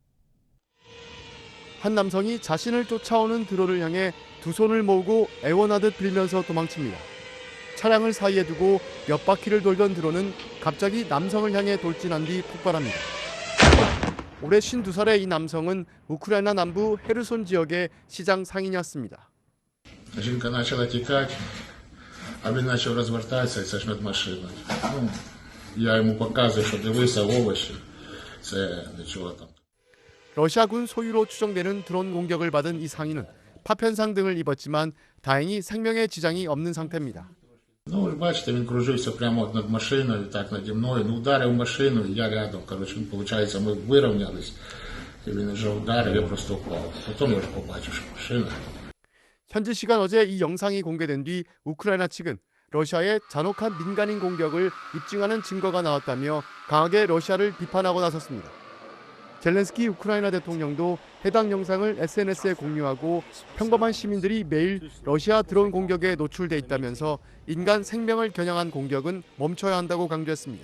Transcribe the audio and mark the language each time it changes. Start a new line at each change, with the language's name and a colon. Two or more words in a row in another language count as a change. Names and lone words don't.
Korean: 한 남성이 자신을 쫓아오는 드론을 향해 두 손을 모으고 애원하듯 빌면서 도망칩니다. 차량을 사이에 두고 몇 바퀴를 돌던 드론은 갑자기 남성을 향해 돌진한 뒤 폭발합니다. 올해 52살의 이 남성은 우크라이나 남부 헤르손 지역의 시장 상인이었습니다.
Ukrainian: Жінка почала тікати, а він почав розвертатися і це ж медмашина. Я йому показую, що дивися овочі, це нічого там.
Korean: 러시아군 소유로 추정되는 드론 공격을 받은 이 상인은 파편상 등을 입었지만 다행히 생명에 지장이 없는 상태입니다.
Ukrainian: Ну, ви бачите, він кружився прямо над машиною, так наді мною. Ну, ударив машину, і я рядом. Коротше, виходить, ми вирівнялись. І він вже ударив, я просто впав. Потім я вже побачив, що машина.
Korean: 현지 시간 어제 이 영상이 공개된 뒤 우크라이나 측은 러시아의 잔혹한 민간인 공격을 입증하는 증거가 나왔다며 강하게 러시아를 비판하고 나섰습니다. 젤렌스키 우크라이나 대통령도 해당 영상을 SNS에 공유하고 평범한 시민들이 매일 러시아 드론 공격에 노출돼 있다면서 인간 생명을 겨냥한 공격은 멈춰야 한다고 강조했습니다.